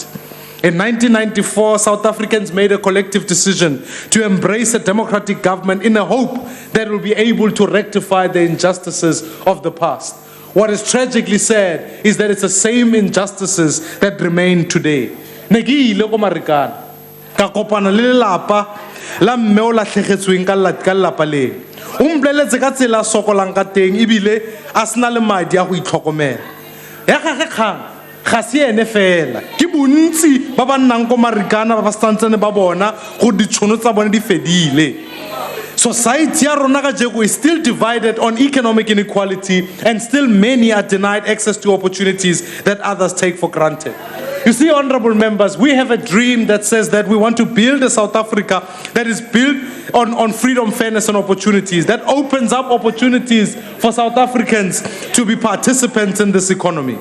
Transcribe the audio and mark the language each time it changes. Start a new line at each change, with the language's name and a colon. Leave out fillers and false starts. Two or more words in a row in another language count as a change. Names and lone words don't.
English: In 1994, South Africans made a collective decision to embrace a democratic government in a hope that it will be able to rectify the injustices of the past. What is tragically sad is that it's the same injustices that remain today.
Tswana: Negi ile ko Marikana ka kopana le lelapa la mme o latlhegetsweng ka lelapa le o mpleletse ka tsela sokolang ka teng ebile a sena le madi a go itlhokomela ya gage kgang ga se ene fela ke bontsi ba ba nnang ko Marikana ba ba santsane ba bona go ditšhono tsa bone di fedile.
English: Society
Tswana: ya rona ka jeko
English: is still divided on economic inequality, and still many are denied access to opportunities that others take for granted. You see, honorable members, we have a dream that says that we want to build a South Africa that is built on freedom, fairness, and opportunities, that opens up opportunities for South Africans to be participants in this economy.